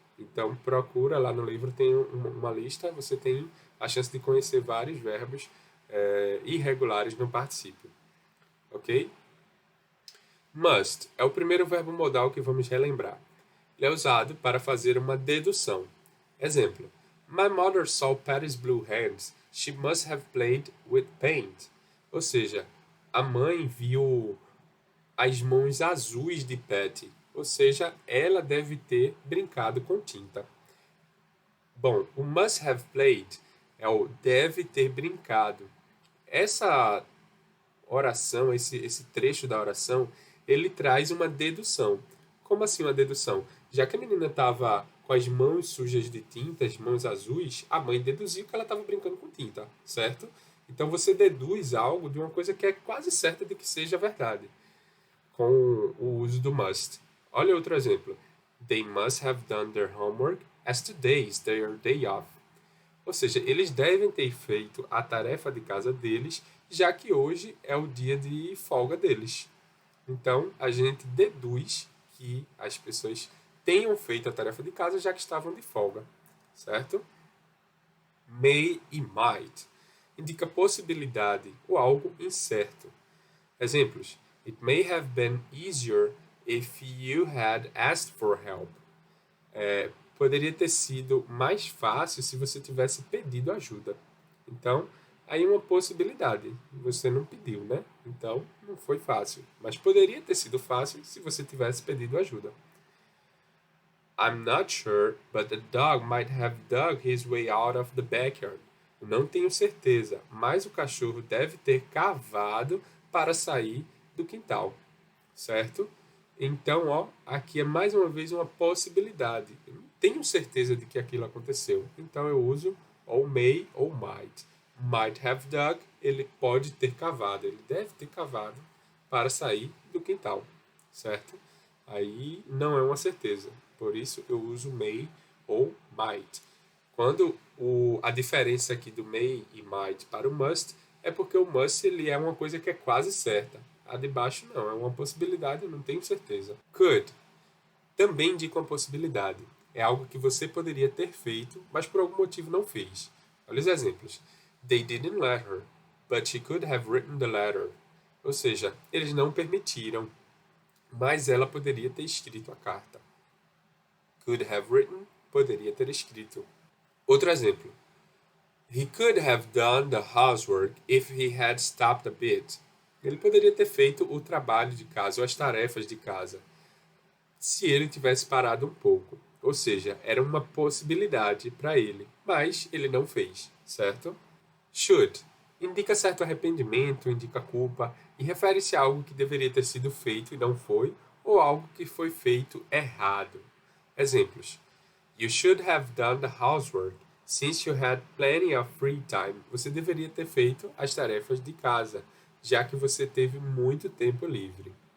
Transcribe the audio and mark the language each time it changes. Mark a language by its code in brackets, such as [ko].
[pt] Então procura lá no livro, tem uma lista, você tem a chance de conhecer vários verbos irregulares no particípio, ok? Must é o primeiro verbo modal que vamos relembrar. Ele é usado para fazer uma dedução. [en] Exemplo: My mother saw Patty's blue hands. She must have played with paint. [pt] Ou seja, a mãe viu as mãos azuis de Patty. Ou seja, ela deve ter brincado com tinta. Bom, o must have played é o deve ter brincado. Essa oração, esse trecho da oração, ele traz uma dedução. Como assim uma dedução? Já que a menina estava com as mãos sujas de tinta, as mãos azuis, a mãe deduziu que ela estava brincando com tinta, certo? Então você deduz algo de uma coisa que é quase certa de que seja verdade, com o uso do must. Olha outro exemplo. [en] They must have done their homework as today is their day off. [pt] Ou seja, eles devem ter feito a tarefa de casa deles, já que hoje é o dia de folga deles. Então, a gente deduz que as pessoas tenham feito a tarefa de casa já que estavam de folga, certo? May e might indica possibilidade ou algo incerto. [en] Exemplos: It may have been easier if you had asked for help. [pt] Poderia ter sido mais fácil se você tivesse pedido ajuda. Então, aí uma possibilidade. Você não pediu, né? Então, não foi fácil. Mas poderia ter sido fácil se você tivesse pedido ajuda. [en] I'm not sure, but the dog might have dug his way out of the backyard. [pt] Eu não tenho certeza, mas o cachorro deve ter cavado para sair do quintal, certo? Então, ó, aqui é mais uma vez uma possibilidade. Eu não tenho certeza de que aquilo aconteceu. Então eu uso ou may ou might. [en] Might have dug, [pt] ele pode ter cavado, ele deve ter cavado para sair do quintal, certo? Aí não é uma certeza. Por isso eu uso may ou might. Quando a diferença aqui do may e might para o must é porque o must ele é uma coisa que é quase certa. A de baixo não, é uma possibilidade, eu não tenho certeza. Could também indica uma possibilidade. É algo que você poderia ter feito, mas por algum motivo não fez. Olha os exemplos. [en] They didn't let her, but she could have written the letter. [pt] Ou seja, eles não permitiram, mas ela poderia ter escrito a carta. [en] Could have written, [pt] poderia ter escrito. Outro exemplo. [en] He could have done the housework if he had stopped a bit. [pt] Ele poderia ter feito o trabalho de casa ou as tarefas de casa se ele tivesse parado um pouco. Ou seja, era uma possibilidade para ele, mas ele não fez, certo? Should indica certo arrependimento, indica culpa e refere-se a algo que deveria ter sido feito e não foi, ou algo que foi feito errado. [en] Exemplos: You should have done the housework since you had plenty of free time. [pt] Você deveria ter feito as tarefas de casa, já que você teve muito tempo livre.